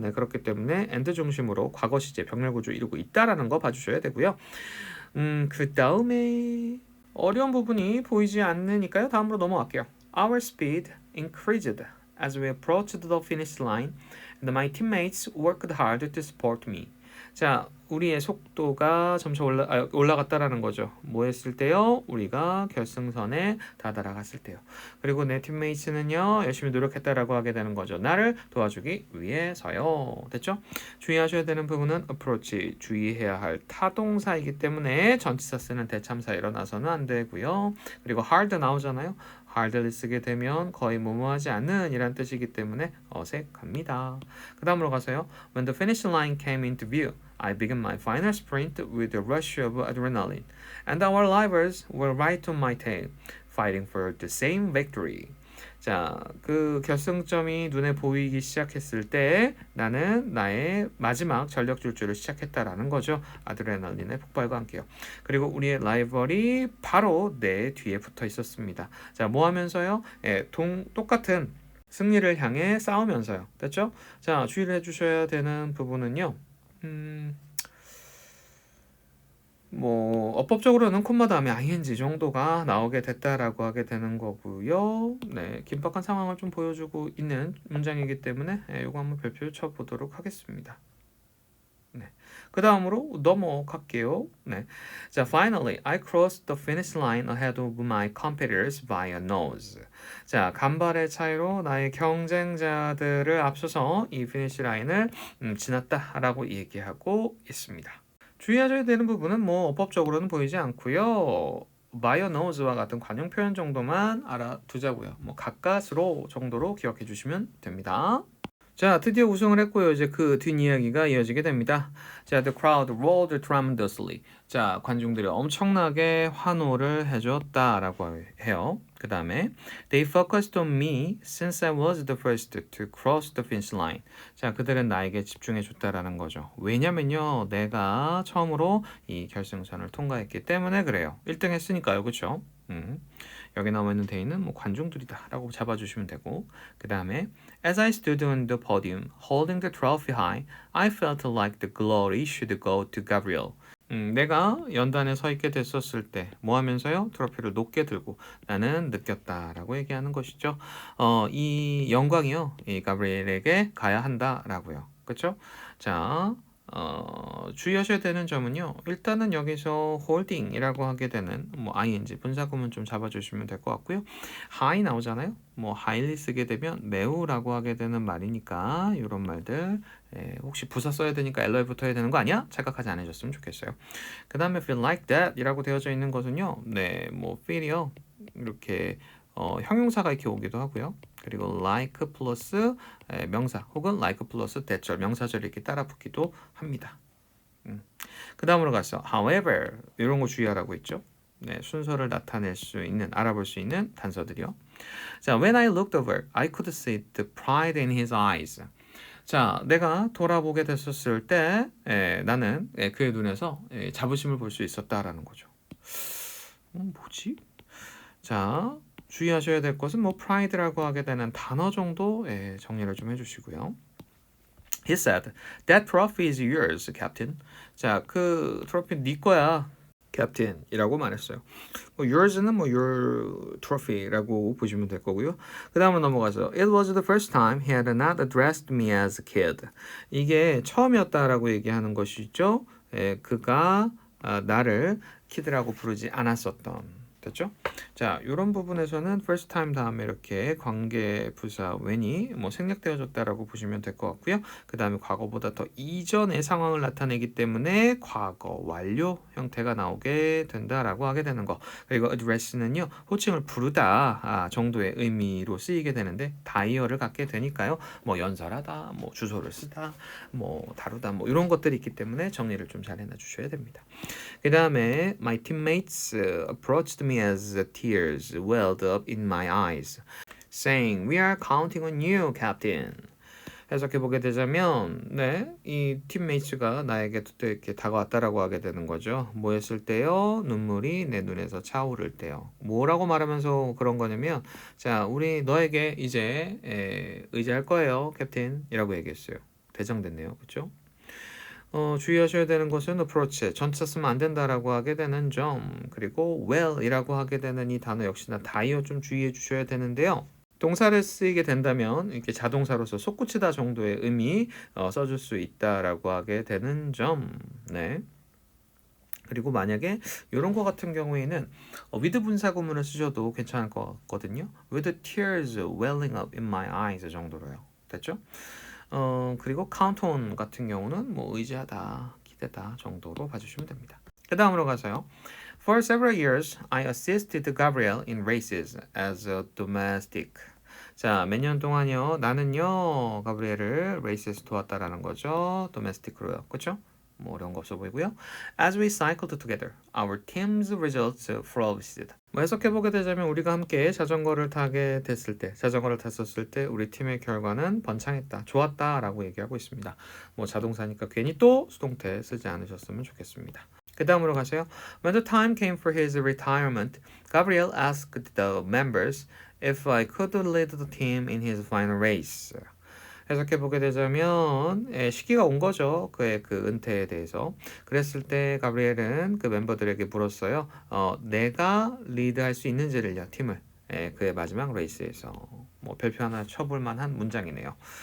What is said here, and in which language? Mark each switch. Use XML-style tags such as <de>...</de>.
<ko>네, 그렇기 때문에 엔드 중심으로 과거 시제 병렬 구조 이루고 있다라는 거 봐주셔야 되고요. 그 다음에 어려운 부분이 보이지 않으니까요. 다음으로 넘어갈게요.</ko> <en>Our speed increased as we approached the finish line, and my teammates worked hard to support me.</en> <ko>자, 우리의 속도가 점차 올라갔다라는 거죠. 뭐 했을 때요? 우리가 결승선에 다다라갔을 때요. 그리고 내 팀메이츠는요, 열심히 노력했다라고 하게 되는 거죠. 나를 도와주기 위해서요. 됐죠? 주의하셔야 되는 부분은 approach, 주의해야 할 타동사이기 때문에 전치사 쓰는 대참사 일어나서는 안 되고요. 그리고 hard 나오잖아요. hard를 쓰게 되면 거의 뭐뭐하지 않는 이란 뜻이기 때문에 어색합니다. 그 다음으로 가서요.</ko> <en>When the finish line came into view, I began my final sprint with a rush of adrenaline, and our rivals were right on my tail, fighting for the same victory.</en> <ko>자, 그 결승점이 눈에 보이기 시작했을 때 나는 나의 마지막 전력 질주를 시작했다라는 거죠. 아드레날린의 폭발과 함께요. 그리고 우리의 라이벌이 바로 내 뒤에 붙어 있었습니다. 자, 뭐 하면서요? 똑같은 승리를 향해 싸우면서요. 됐죠? 자, 주의를 해주셔야 되는 부분은요. 뭐 어법적으로는 콤마 다음에 ing 정도가 나오게 됐다라고 하게 되는 거고요. 네, 긴박한 상황을 좀 보여주고 있는 문장이기 때문에 이거 한번 별표 쳐보도록 하겠습니다. 네, 그 다음으로 넘어갈게요.</ko> <en>네, 자, finally, I crossed the finish line ahead of my competitors by a nose.</en> <ko>자, 간발의 차이로 나의 경쟁자들을 앞서서 이 피니시 라인을 지났다라고 얘기하고 있습니다. 주의하셔야 되는 부분은 뭐 어법적으로는 보이지 않고요.</ko> <en>by a nose</en> <ko>와 같은 관용 표현 정도만 알아두자고요. 뭐 가까스로 정도로 기억해 주시면 됩니다. 자, 드디어 우승을 했고요. 이제 그 뒷이야기가 이어지게 됩니다.</ko> <en>자, the crowd roared tremendously.</en> <ko>자, 관중들이 엄청나게 환호를 해줬다라고 해요. 그 다음에</ko> <en>they focused on me since I was the first to cross the finish line.</en> <ko>자, 그들은 나에게 집중해줬다라는 거죠. 왜냐면요, 내가 처음으로 이 결승선을 통과했기 때문에 그래요. 1등 했으니까요, 그렇죠? 여기 나와 있는 데이는 뭐 관중들이다라고 잡아주시면 되고, 그 다음에</ko> <en>As I stood on the podium, holding the trophy high, I felt like the glory should go to Gabriel.</en> <ko>내가 연단에 서 있게 됐었을 때 뭐 하면서요? 트로피를 높게 들고 나는 느꼈다라고 얘기하는 것이죠. 이 영광이요, 이 가브리엘에게 가야 한다라고요. 그렇죠? 자, 주의하셔야 되는 점은요. 일단은 여기서 holding이라고 하게 되는 뭐 ing 분사구문 좀 잡아주시면 될 것 같고요. high 나오잖아요. 뭐 highly 쓰게 되면 매우라고 하게 되는 말이니까 이런 말들 혹시 부사 써야 되니까 LO에 붙어야 되는 거 아니야? 착각하지 않으셨으면 좋겠어요. 그 다음에</ko> <en>feel like that</en> <ko>이라고 되어져 있는 것은요. 네, 뭐 feel이요. 이렇게 형용사가 이렇게 오기도 하고요. 그리고 like 플러스 명사 혹은 like 플러스 대절 명사절이 이렇게 따라 붙기도 합니다. 그 다음으로 가서 however 이런 거 주의하라고 했죠. 네, 순서를 나타낼 수 있는 알아볼 수 있는 단서들이요.</ko> <en>자, when I looked over, I could see the pride in his eyes.</en> <ko>자, 내가 돌아보게 됐었을 때 나는 그의 눈에서 자부심을 볼 수 있었다라는 거죠. 뭐지? 자, 주의하셔야 될 것은 뭐 pride라고 하게 되는 단어 정도 정리를 좀 해주시고요.</ko> <en>He said, "That trophy is yours, Captain."</en> <ko>자, 그 트로피 네 거야, Captain이라고 말했어요. yours는 뭐</ko> <en>your trophy</en> <ko>라고 보시면 될 거고요. 그 다음으로 넘어가서</ko> <en>It was the first time he had not addressed me as a kid.</en> <ko>이게 처음이었다라고 얘기하는 것이죠. 그가 나를 kid라고 부르지 않았었던. 됐죠? 자, 이런 부분에서는</ko> <en>first time</en> <ko>다음에 이렇게 관계 부사 when이 뭐 생략되어졌다라고 보시면 될 것 같고요. 그 다음에 과거보다 더 이전의 상황을 나타내기 때문에 과거 완료 형태가 나오게 된다라고 하게 되는 거. 그리고 address는요, 호칭을 부르다 정도의 의미로 쓰이게 되는데 다이어를 갖게 되니까요. 뭐 연설하다, 뭐 주소를 쓰다, 뭐 다루다, 뭐 이런 것들이 있기 때문에 정리를 좀 잘 해놔 주셔야 됩니다. 그 다음에</ko> <en>my teammates approached me as tears welled up in my eyes, saying, "We are counting on you, Captain."</en> <ko>해석해 보게 되자면, 이 팀메이츠가 나에게 또 이렇게 다가왔다라고 하게 되는 거죠. 뭐 했을 때요? 눈물이 내 눈에서 차오를 때요. 뭐라고 말하면서 그런 거냐면, 자, 우리 너에게 이제 의지할 거예요, 캡틴이라고 얘기했어요. 대정됐네요, 그렇죠? 주의하셔야 되는 것은 approach, 전체 쓰면 안 된다라고 하게 되는 점, 그리고 well이라고 하게 되는 이 단어 역시나 다이어 좀 주의해 주셔야 되는데요. 동사를 쓰이게 된다면 이렇게 자동사로서 솟구치다 정도의 의미 써줄 수 있다라고 하게 되는 점. 네. 그리고 만약에 이런 거 같은 경우에는 with 분사 구문을 쓰셔도 괜찮을 것 같거든요.</ko> <en>With tears welling up in my eyes 정도로요.</en> <ko>됐죠? 그리고 count on 같은 경우는 뭐 의지하다, 기대다 정도로 봐주시면 됩니다. 그 다음으로 가서요.</ko> <en>For several years, I assisted Gabriel in races as a domestic.</en> <ko>자, 몇 년 동안요, 나는요, 가브리엘을 레이스에서 도왔다라는 거죠. domestic으로요. 그렇죠? 뭐 어려운 거 없어 보이고요.</ko> <en>As we cycled together, our team's results flourished.</en> <ko>뭐 해석해보게 되자면 우리가 함께 자전거를 타게 됐을 때, 자전거를 탔었을 때 우리 팀의 결과는 번창했다, 좋았다라고 얘기하고 있습니다. 뭐 자동사니까 괜히 또 수동태 쓰지 않으셨으면 좋겠습니다. 그 다음으로 가세요.</ko> <en>When the time came for his retirement, Gabriel asked the members if I could lead the team in his final race.</en> <ko>해석해보게 되자면 시기가 온 거죠. 그의 그 은퇴에 대해서. 그랬을 때 가브리엘은 그 멤버들에게 물었어요. 내가 리드할 수 있는지를요, 팀을. 그의 마지막 레이스에서. 뭐 별표 하나 쳐볼 만한 문장이네요.</ko>